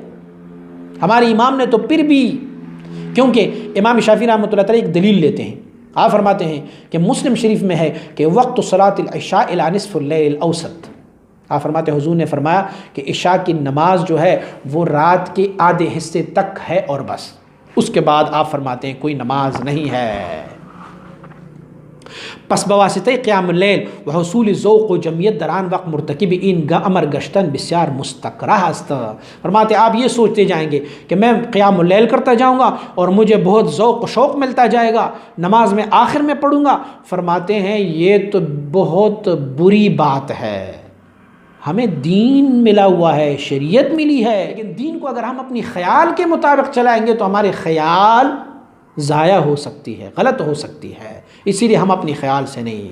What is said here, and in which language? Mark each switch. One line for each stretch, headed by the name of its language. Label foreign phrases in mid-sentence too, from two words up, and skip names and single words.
Urdu: ہمارے امام نے تو پھر بھی، کیونکہ امام شافعی رحمۃ اللہ تعالی ایک دلیل لیتے ہیں، آپ فرماتے ہیں کہ مسلم شریف میں ہے کہ
Arabic: وقت صلاۃ العشاء الی نصف اللیل الاوسط۔
Urdu: آپ فرماتے ہیں حضور نے فرمایا کہ عشاء کی نماز جو ہے وہ رات کے آدھے حصے تک ہے اور بس، اس کے بعد آپ فرماتے ہیں کوئی نماز نہیں ہے۔
Persian: پس بواسطہ قیام اللیل و حصول ذوق و جمعیت دران وقت مرتکب این امر گشتن بسیار مستکرہ است۔
Urdu: فرماتے آپ یہ سوچتے جائیں گے کہ میں قیام اللیل کرتا جاؤں گا اور مجھے بہت ذوق و شوق ملتا جائے گا، نماز میں آخر میں پڑھوں گا۔ فرماتے ہیں یہ تو بہت بری بات ہے۔ ہمیں دین ملا ہوا ہے، شریعت ملی ہے، لیکن دین کو اگر ہم اپنی خیال کے مطابق چلائیں گے تو ہمارے خیال ضائع ہو سکتی ہے، غلط ہو سکتی ہے، اسی لیے ہم اپنی خیال سے نہیں۔